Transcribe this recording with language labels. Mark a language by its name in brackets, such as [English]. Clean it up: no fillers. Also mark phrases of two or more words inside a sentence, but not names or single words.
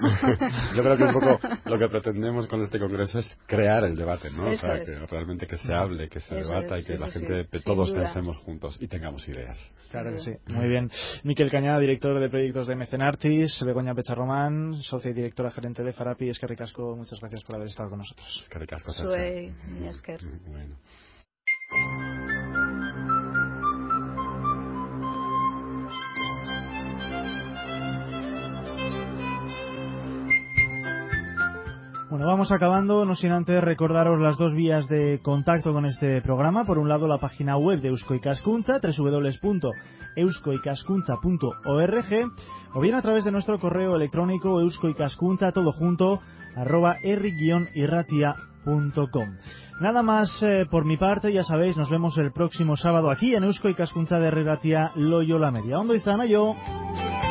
[Spanish] Yo creo que un poco lo que pretendemos con este congreso es crear el debate, ¿no? Eso o sea, es. que realmente que se hable, que se Eso debata es, y que sí, la sí, gente, sí, todos sin duda. pensemos juntos y tengamos ideas. Claro que sí. Muy bien. Mikel Cañada, director de proyectos de Mecenartis. Begoña Pecharromán, socia y directora gerente de Farapi. [Basque] Eskerrik asko, [Spanish] muchas gracias por haber estado con nosotros. [Basque] Eskerrik asko. Zuei, mila esker. [Spanish] Bueno. Bueno, vamos acabando, no sin antes recordaros las dos vías de contacto con este programa. Por un lado, la página web de Eusko Ikaskuntza, www.euskoikaskuntza.org, o bien a través de nuestro correo electrónico euskoikaskuntza, todo junto, @herri-irratia.com. Nada más por mi parte, ya sabéis, nos vemos el próximo sábado aquí en Eusko Ikaskuntza de Herri Irratia Loiola Media. [Basque] Ondo izan, aio!